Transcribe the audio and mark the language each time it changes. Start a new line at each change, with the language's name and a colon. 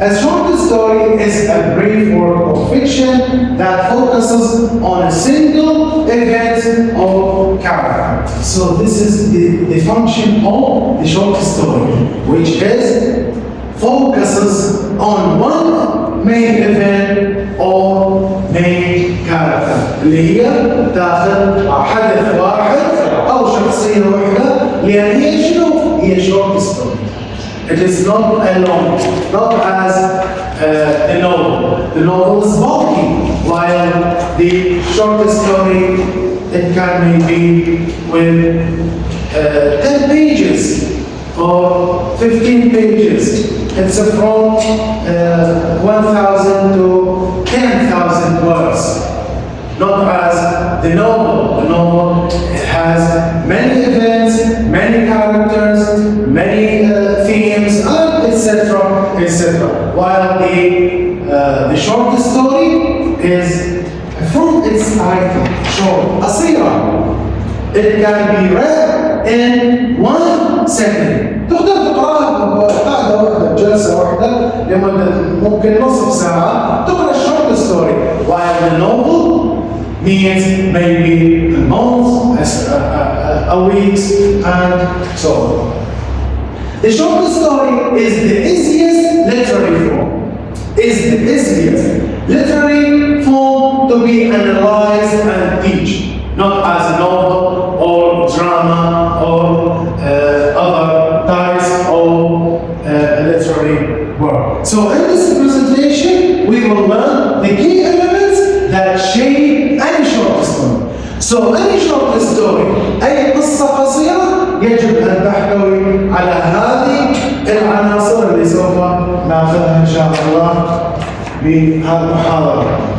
English: A short story is a brief work of fiction that focuses on a single event or character. So this is the function of the short story, which is focuses on one main event or main character.
Arabic: اللي هي تاخذ حدث واحد أو شخصية واحدة، لأن هي شنو؟ هي short story.
English: It is not alone, not as a novel. The novel is bulky, while the short story, it can maybe with 10 pages or 15 pages. It's from 1,000 to 10,000 words. Not as the novel. The novel has many events, many characters, many themes, and etc. etc. While the short story is from its title, short, قصيرة. It can be read in 1 second.
Arabic: تقدر تقراها قاعدة واحدة بجلسة واحدة لمدة ممكن نصف ساعة تقرأ short story.
English: While the novel means maybe a month, a week, and so on. The short story is the easiest literary form. Is the easiest literary form to be analyzed and teach, not as a novel or drama or other types of literary work. So in this presentation, we will learn the key elements that shape any short story. So any short story,
Arabic: أي قصة قصيرة يجب أن تحتوي على هذه العناصر اللي سوف ناخذها إن شاء الله بهذه المحاضرة.